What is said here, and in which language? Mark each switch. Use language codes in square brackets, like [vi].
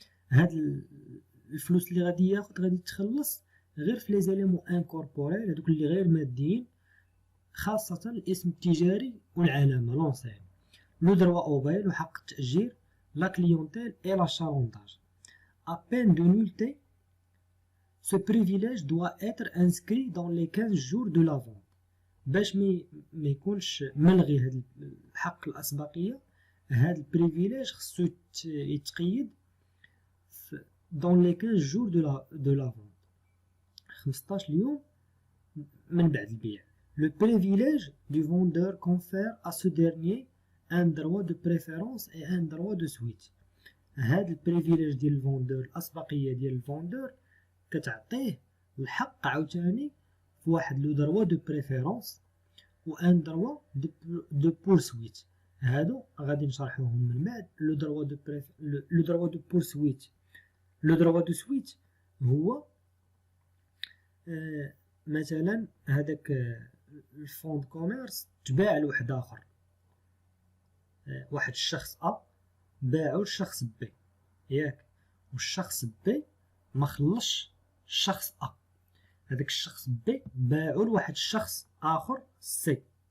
[ar] هاد الفلوس اللي غادي ياخد غادي تخلص غير في لي زيليمون انكوربوريل، هادوك اللي غير ماديين، خاصة الاسم التجاري والعلامة لونسين، لو دروا اوبيل وحق التأجير، لا كليونتيل اي لاشالونداج. [fr] à peine de nullité, ce privilège doit être inscrit dans les 15 jours de la vente. [ar] باش ما يكونش ملغي هاد الحق الأسبقية، هاد البريفيليج خصو يتقيد [fr] dans les 15 jours de la vente، [ar] 15 يوم من بعد البيع. [fr] Le privilège du vendeur confère à ce dernier un droit de préférence et un droit de suite. [ar] هذا البريفيليج ديال الفوندور، الأسبقية ديال الفوندور كتعطيه الحق عاوتاني في واحد لو دروا دو بريفيرونس و ان دروا دو بورسويت. هادو غادي نشرحوهم من بعد. لو دروا دو بورسويت، لو دروا دو سويت هو مثلا هذاك الفوند كوميرس تباع لواحد اخر، واحد الشخص ا باعو للشخص بي ياك، والشخص بي ما خلصش الشخص ا، هذاك الشخص بي باعو لواحد الشخص اخر سي.